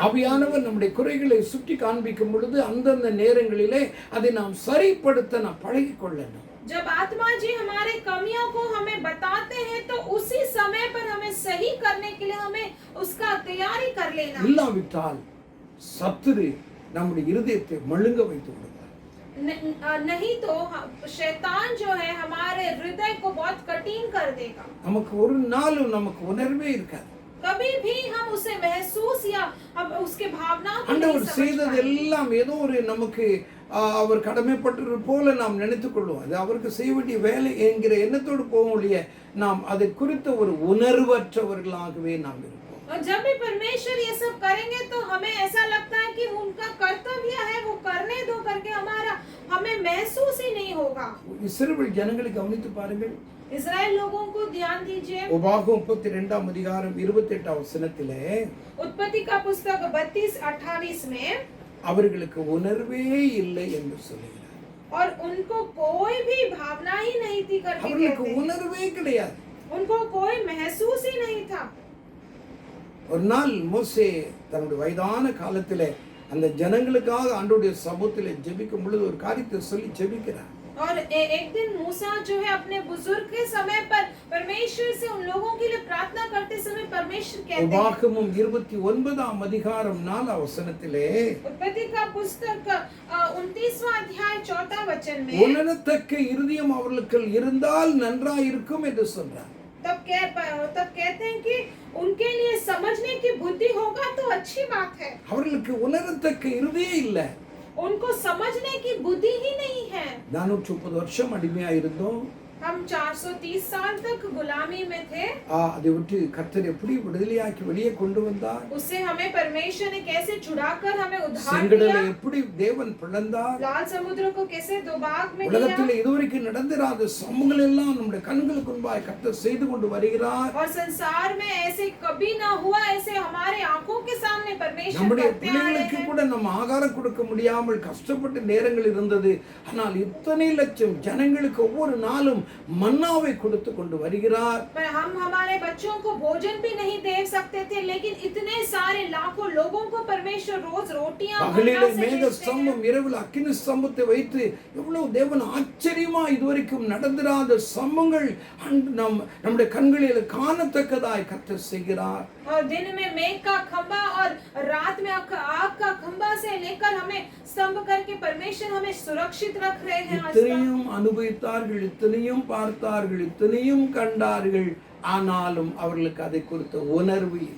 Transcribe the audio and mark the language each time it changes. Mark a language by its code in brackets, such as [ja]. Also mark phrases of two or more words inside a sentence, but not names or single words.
[ta] ஆவியானவர் நம்முடைய குறைகளை சுட்டி காண்பிக்கும் பொழுது அந்தந்த நேரங்களிலே அதை நாம் சரிப்படுத்த நாம் பழகிக் கொள்ளணும். [hi] जब आत्मा जी हमारे कमियों को हमें बताते हैं तो उसी समय पर हमें सही करने के लिए हमें उसका तैयारी कर लेना. [ta] இல்லாவிட்டால் சத்துரு நம்முடைய இருதயத்தை மழுங்க வைத்து விடுவார். [hi] नहीं तो शैतान जो है हमारे हृदय को बहुत कठिन कर देगा. [ta] நமக்கு ஒரு நாளும் நமக்கு உணர்வே இருக்காது. [hi] कभी भी हम उसे महसूस या हम उसके भावनाओं को नहीं [ta] ஆண்டவர் [hi] समझ [ta] செய்தது [hi] पाएंगे. [ta] எல்லாம் ஏதோ ஒரு நமக்கு அவர் கடமைப்பட்டது போல நாம் நினைத்துக் கொள்வோம். அது அவருக்கு செய்ய வேண்டிய வேலை என்கிற எண்ணத்தோடு போகும் ஒழிய நாம் அதை குறித்த ஒரு உணர்வற்றவர்களாகவே நாம் இருப்போம். [hi] और जब भी परमेश्वर ये सब करेंगे तो हमें ऐसा लगता है कि उनका कर्तव्य है, वो करने दो करके हमें महसूस ही नहीं होगा. [ta] இஸ்ரவேல் ஜனங்களை கவனித்து பாருங்கள். [hi] इस्राएल लोगों को ध्यान दीजिए. [ta] உபாகம் 32 அதிகாரம் 28 வசனத்திலே [hi] उत्पत्ति का पुस्तक 32:28 में [ta] அவர்களுக்கு உணர்வே இல்லை என்று சொல்லுகிறார். [hi] और उनको कोई भी भावना ही नहीं थी करके [ta] அவர்களுக்கு [hi] कहते हैं. [ta] உணர்வே கிடையாது. [hi] उनको कोई महसूस ही नहीं था. [ta] ஒரு நாள் மோசே தன்னுடைய வயதான காலத்திலே அந்த ஜனங்களுக்காக ஆண்டவருடைய சமூகத்திலே ஜெபிக்கும் பொழுது ஒரு காரியத்தை சொல்லி ஜெபிக்கிறார். [hi] और एक दिन मूसा जो है अपने बुजुर्ग के समय पर परमेश्वर से उन लोगों के लिए प्रार्थना करते समय परमेश्वर कहते हैं. [ta] உபாகமம் 29 அதிகாரம் 4 வசனத்திலே [hi] उत्पत्ति का पुस्तक 29वां अध्याय 4 वचन में [ta] உணரத்தக்க இருதயம் அவர்களுக்கு இருந்தால் நன்றாயிருக்கும் என்று சொல்றார். [hi] तब कहते हैं कि उनके लिए समझने की बुद्धि होगा तो अच्छी बात है. [ta] அவர்களுக்கு உணரத்தக்க இருதயம் இல்ல. [hi] उनको समझने की बुद्धि ही नहीं है. [ta] 430 வருஷம் அடிமையா இருந்தோம். [hi] हम 430 साल तक गुलामी में थे। [ta] அதை விட்டு கர்த்தர் எப்படி விடுதலையாக்கி வெளியே கொண்டு வந்தார்? [hi] उससे हमें परमेश्वर ने कैसे छुड़ाकर हमें उद्धार [ta] செங்கடலை [hi] दिया, [ta] எப்படி தேவன் பிளந்தார்? [hi] लाल समुद्र को कैसे दो भाग में किया, [ta] உலகத்தில் இதுவரைக்கும் நடந்திராத சம்பவங்கள் எல்லாம் நம்முடைய கண்களுக்கு முன்பாக கர்த்தர் செய்து கொண்டு வருகிறார். [hi] और संसार में ऐसे कभी ना हुआ, ऐसे हमारे आंखों के सामने परमेश्वर [ta] நம்முடைய [hi] करते आए [ta] பிள்ளைகளுக்கு [hi] हैं। [ta] கூட நம்ம ஆகாரம் கொடுக்க முடியாமல் கஷ்டப்பட்ட நேரங்கள் இருந்தது. ஆனால் இத்தனை லட்சம் ஜனங்களுக்கு ஒவ்வொரு நாளும் மன்னாவை கொடுத்து கொண்டு வருகிறார். [hi] पर हम हमारे बच्चों को भोजन भी नहीं दे सकते थे, लेकिन इतने सारे लाखों लोगों को परमेश्वर रोज रोटियां [ta] பகலிலே [hi] मन्ना से [ta] மேக [hi] भेजते हैं। [ta] ஸ்தம்பம், இரவில் அக்கினி ஸ்தம்பத்தை வைத்து எவ்வளவு தேவன் ஆச்சரியமா இதுவரைக்கும் நடந்திராத சம்பவங்கள் நம்முடைய கண்களில் காணத்தக்கதாய் கர்த்தர் செய்கிறார். [hi] और दिन में मेघ का खंबा और रात में आग का खंबा से लेकर हमें स्तंभ करके परमेश्वर हमें सुरक्षित रख रहे हैं। आज तक [ta] இத்தனையும் அனுபவித்தார்கள், இத்தனையும் பார்த்தார்கள், இத்தனையும் கண்டார்கள். ஆனாலும் அவர்களுக்கு அதை குறித்த உணர்வு இல்லை.